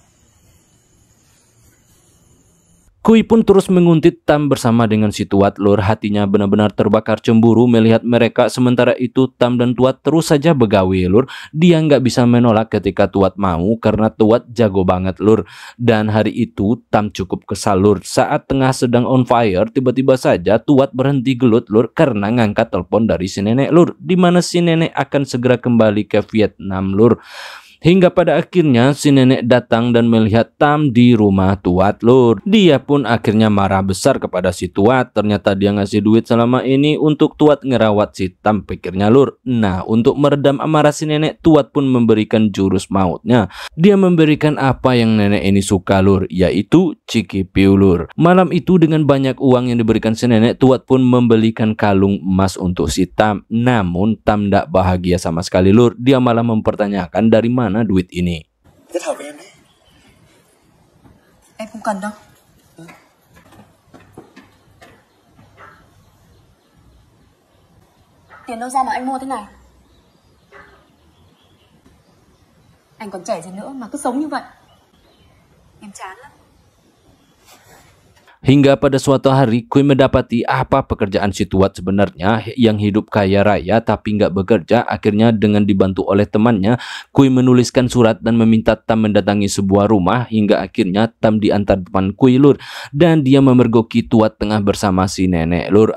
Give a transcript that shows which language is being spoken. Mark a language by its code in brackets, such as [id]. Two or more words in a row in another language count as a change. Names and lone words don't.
[id] Kuy pun terus menguntit Tam bersama dengan si Tuat lur. Hatinya benar-benar terbakar cemburu melihat mereka. Sementara itu Tam dan Tuat terus saja begawi lur. Dia nggak bisa menolak ketika Tuat mau, karena Tuat jago banget lur. Dan hari itu Tam cukup kesal lur. Saat tengah sedang [en] on fire, [id] tiba-tiba saja Tuat berhenti gelut lur, karena ngangkat telepon dari si nenek lur, dimana si nenek akan segera kembali ke Vietnam lur. Hingga pada akhirnya si nenek datang dan melihat Tam di rumah Tuat lur. Dia pun akhirnya marah besar kepada si Tuat. Ternyata dia ngasih duit selama ini untuk Tuat ngerawat si Tam, pikirnya lur. Nah, untuk meredam amarah si nenek, Tuat pun memberikan jurus mautnya. Dia memberikan apa yang nenek ini suka lur, yaitu cikipiu lur. Malam itu dengan banyak uang yang diberikan si nenek, Tuat pun membelikan kalung emas untuk si Tam. Namun Tam tidak bahagia sama sekali lur. Dia malah mempertanyakan dari mana duit ini. [vi] Kết hợp với em đấy. Em không cần đâu. Tiền đâu ra mà anh mua thế này? Anh còn trẻ gì nữa mà cứ sống như vậy. Em chán lắm. [id] Hingga pada suatu hari Kui mendapati apa pekerjaan si Tuat sebenarnya yang hidup kaya raya tapi nggak bekerja. Akhirnya dengan dibantu oleh temannya, Kui menuliskan surat dan meminta Tam mendatangi sebuah rumah. Hingga akhirnya Tam diantar depan Kui lur, dan dia memergoki Tuat tengah bersama si nenek lur.